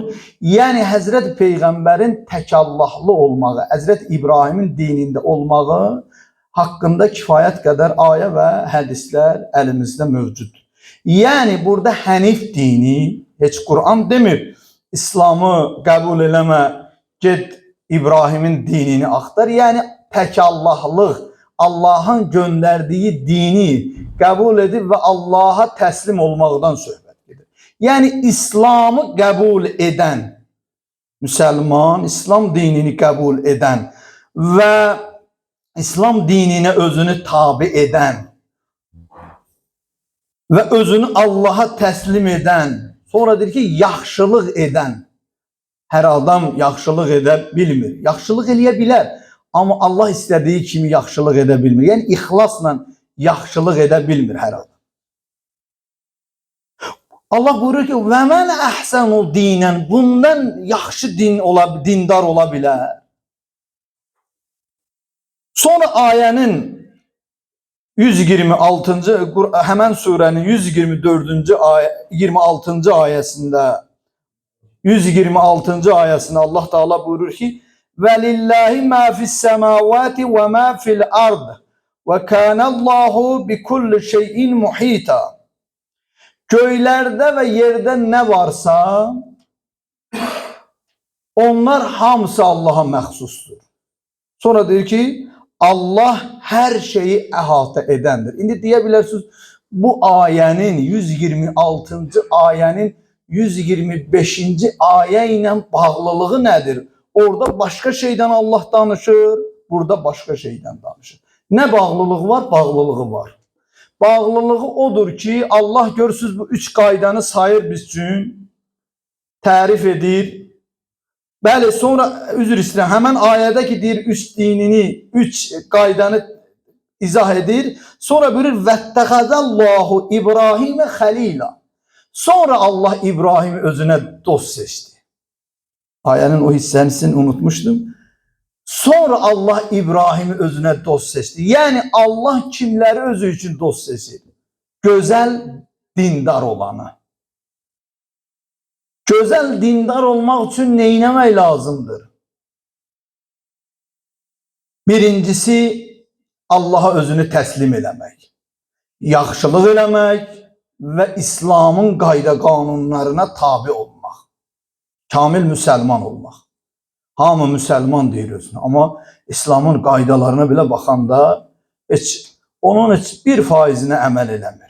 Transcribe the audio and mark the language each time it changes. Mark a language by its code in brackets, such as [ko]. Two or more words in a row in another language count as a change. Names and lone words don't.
[az] Yəni Həzrət Peyğəmbərin tək Allahlı olmağı, Həzrət İbrahimin dinində olmağı haqqında kifayət qədər ayə və hədislər əlimizdə mövcuddur. Yəni burada Hənif dini, heç Kur'an demir İslamı qəbul eləmə, get İbrahimin dinini axtar. Yəni tək Allahlıq, [tr] Allah'ın gönderdiği dini kabul edip ve Allah'a teslim olmaktan [az] söhbət edir. [tr] Yani İslam'ı kabul eden Müslüman, İslam dinini kabul eden ve İslam dinine özünü tabi eden ve özünü Allah'a teslim eden, [az] sonra deyir ki, yaxşılıq eden. Her adam yaxşılıq edə bilmir. Yaxşılıq eləyə bilər. Amma Allah istədiyi kimi yaxşılıq edə bilmir. Yəni, ixlasla yaxşılıq edə bilmir hər adam. Allah buyurur ki, [ar] وَمَنْ أَحْسَنُ دِينًا [az] Bundan yaxşı dindar ola bilər. Sonra ayənin 126. Həmən surənin 124. 26. ayəsində 126. ayəsində Allah Teala buyurur ki, [ar] وَلِلَّهِ مَا فِي السَّمَاوَاتِ وَمَا فِي الْأَرْضِ وَكَانَ اللّٰهُ بِكُلِّ شَيْءٍ مُحِيطًا [tr] Göylerde ve yerde ne varsa [az] onlar hamısı Allah'a məxsusdur. [tr] Sonra diyor ki, Allah her şeyi [az] əhatə edəndir. İndi deyə bilərsiniz, bu ayənin 126. ayənin 125. ayə ilə bağlılığı nədir? Orada [tr] başka şeyden [az] Allah danışır, burada [tr] başka şeyden [az] danışır. Ne bağlılığı var? Bağlılığı var. Bağlılığı odur ki, Allah görürsünüz bu üç qaydanı sayır biz üçün, tərif edir. Bəli, sonra üzr istəyirəm, həmən ayədə ki, deyir, üç dinini, üç qaydanı izah edir. Sonra buyurur, [ar] وَاتَّخَذَ اللَّهُ إِبْرَاهِيمَ خَلِيلًا. [tr] Sonra Allah İbrahim'i özüne dost seçti. [az] Ayənin o hissənisini [tr] unutmuştum. Sonra Allah İbrahim'i özüne dost seçti. Yani Allah kimleri özü için dost seçir? Güzel dindar olanı. Güzel dindar olmak için [az] neylemək lazımdır? Birincisi Allah'a özünü teslim eləmək, yaxşılıq eləmək ve İslam'ın qayda kanunlarına tabi olmaq. Kamil Müslüman olmaq. Hamı Müslüman deyilir ama İslam'ın qaydalarına bile baxanda onun heç 1%-nə əməl eləmir.